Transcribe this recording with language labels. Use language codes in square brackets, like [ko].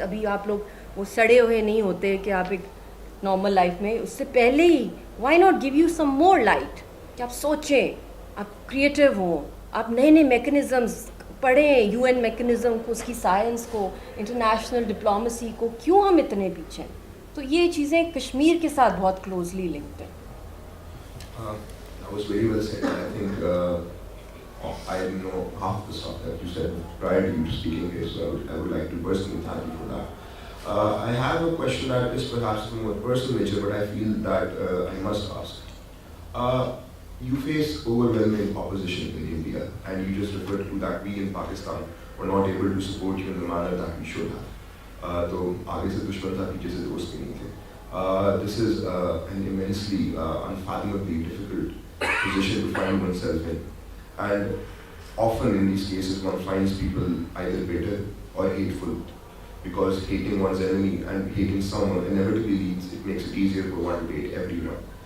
[ur] ابھی آپ لوگ وہ سڑے ہوئے نہیں ہوتے کہ آپ ایک نارمل لائف میں, اس سے پہلے ہی [en] why not give you some more light, [ur] کہ آپ سوچیں, آپ کریٹیو ہوں, آپ نئے نئے میکنزمز پڑھیں, یو این میکنزم کو, اس کی سائنس کو, انٹرنیشنل ڈپلومسی کو. کیوں ہم اتنے پیچھے ہیں؟ تو یہ چیزیں کشمیر کے ساتھ بہت کلوزلی لنکڈ ہیں. [en] That was very well said. I think I didn't know half the stuff that you said prior to you speaking here, so I would like to personally thank you for that. I have a question that is perhaps of a more personal nature, but I feel that I must ask. You face overwhelming opposition in India, and you just referred to that we in Pakistan were not able to support you in the manner that we should have. [ur] تو آگے سے دشمن تھا, پیچھے سے دوست بھی نہیں تھے. [en] This is an immensely unfathomably difficult position to find oneself in, and often in these cases one finds people either bitter or hateful, because hating one's enemy and hating someone inevitably leads, it makes it easier for one to hate everyone.